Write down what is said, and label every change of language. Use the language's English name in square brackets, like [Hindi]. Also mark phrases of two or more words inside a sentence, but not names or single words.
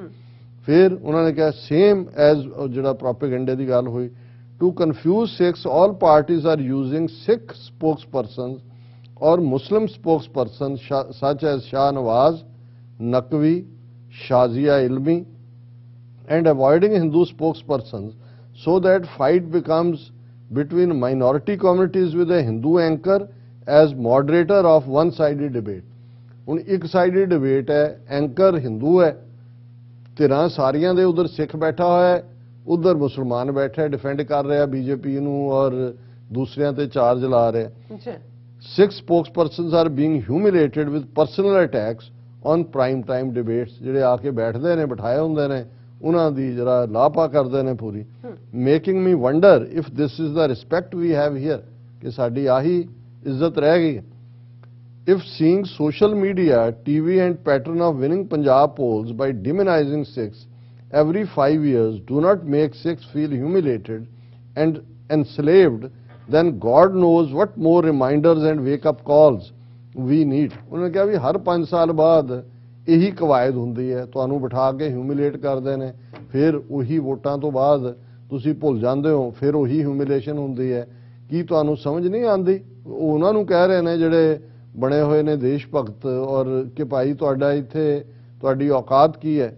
[Punjabi] ਫਿਰ ਉਹਨਾਂ ਨੇ ਕਿਹਾ [English] same as [Punjabi] ਜਿਹੜਾ ਪ੍ਰੋਪੇਗੈਂਡੇ ਦੀ ਗੱਲ ਹੋਈ, [English] to confuse Sikhs all parties are using Sikh spokespersons or Muslim spokesperson such as ਸ਼ਾਹ ਨਵਾਜ਼, ਨਕਵੀ, ਸ਼ਾਜ਼ੀਆ ਇਲਮੀ and avoiding Hindu spokespersons so that fight becomes between minority communities with a Hindu anchor as moderator of one-sided debate. [Punjabi] ਹੁਣ ਇੱਕ-ਸਾਈਡਡ ਡਿਬੇਟ ਹੈ, ਐਂਕਰ ਹਿੰਦੂ ਹੈ, ਧਿਰਾਂ ਸਾਰੀਆਂ ਦੇ ਉਧਰ ਸਿੱਖ ਬੈਠਾ ਹੋਇਆ ਹੈ, ਉਧਰ ਮੁਸਲਮਾਨ ਬੈਠਾ ਹੈ, ਡਿਫੈਂਡ ਕਰ ਰਿਹਾ ਬੀਜੇਪੀ ਨੂੰ ਔਰ ਦੂਸਰਿਆਂ ਤੇ ਚਾਰਜ ਲਾ ਰਿਹਾ। [English] Sikh spokespersons are being humiliated with personal attacks on prime time debates. [Punjabi] ਜਿਹੜੇ ਆ ਕੇ ਬੈਠਦੇ ਨੇ, ਬਿਠਾਏ ਹੁੰਦੇ ਨੇ, ਉਹਨਾਂ ਦੀ ਜਿਹੜਾ ਲਾਪਾ ਕਰਦੇ ਨੇ ਪੂਰੀ। [English] making me wonder if this is the respect we have here, [Punjabi] ਕਿ ਸਾਡੀ ਆਹੀ ਇੱਜ਼ਤ ਰਹਿ ਗਈ। [English] if seeing social media, TV and pattern of winning Punjab polls by demonizing Sikhs every 5 years do not make Sikhs feel humiliated and enslaved, then God knows what more reminders and wake-up calls we need. [Punjabi] ਉਹਨਾਂ ਨੇ ਕਿਹਾ ਵੀ ਹਰ 5 ਸਾਲ ਬਾਅਦ ਇਹੀ ਕਵਾਇਦ ਹੁੰਦੀ ਹੈ, ਤੁਹਾਨੂੰ ਬਿਠਾ ਕੇ ਹਿਊਮਿਲੇਟ ਕਰਦੇ ਨੇ, ਫਿਰ ਉਹੀ ਵੋਟਾਂ ਤੋਂ ਬਾਅਦ ਤੁਸੀਂ ਭੁੱਲ ਜਾਂਦੇ ਹੋ, ਫਿਰ ਉਹੀ ਹਿਊਮਿਲੇਸ਼ਨ ਹੁੰਦੀ ਹੈ। ਕੀ ਤੁਹਾਨੂੰ ਸਮਝ ਨਹੀਂ ਆਉਂਦੀ? ਉਹਨਾਂ ਨੂੰ ਕਹਿ ਰਹੇ ਨੇ ਜਿਹੜੇ ਬਣੇ ਹੋਏ ਨੇ ਦੇਸ਼ ਭਗਤ, ਔਰ ਕਿ ਭਾਈ ਤੁਹਾਡਾ ਇੱਥੇ ਤੁਹਾਡੀ ਔਕਾਤ ਕੀ ਹੈ।